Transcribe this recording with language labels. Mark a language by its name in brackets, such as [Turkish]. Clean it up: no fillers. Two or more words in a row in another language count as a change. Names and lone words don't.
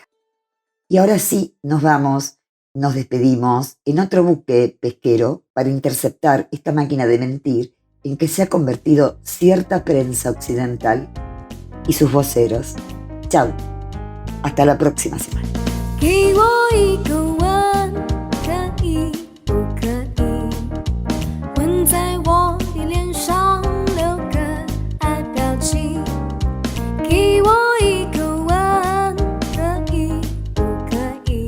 [Spanish] Y ahora sí, nos despedimos en otro buque pesquero para interceptar esta máquina de mentir en que se ha convertido cierta prensa occidental y sus voceros. Chau, hasta la próxima semana. [Chinese] 给我一个吻，可以不可以？吻在我的脸上，留个爱表情。给我一个吻，可以不可以？